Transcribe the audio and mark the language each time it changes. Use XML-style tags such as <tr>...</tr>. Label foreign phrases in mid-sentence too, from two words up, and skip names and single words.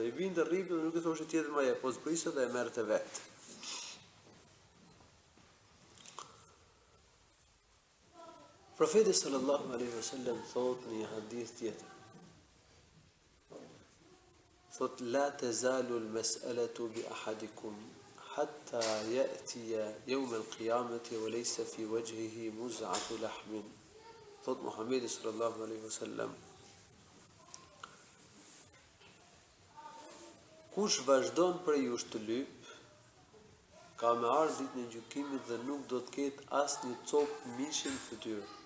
<sq>I vinte rripi dhe nuk i thoshte tjetër më jep, po zbrisë dhe e merrte vet. Profeti</sq> <ar>صلى الله عليه وسلم</ar> <sq>thot në një hadith tjetër.</sq> <ar>Thot لا تزال المسألة بأحدكم حتى يأتي يوم القيامة وليس في وجهه مزعة لحم.</ar> <sq>Thot Muhamedi</sq> <ar>صلى الله عليه وسلم,</ar> <sq>kush vazhdon për ju të lyp, ka me ardhur ditën e gjykimit dhe nuk do të ketë asnjë copë mishi në fytyrë.</sq>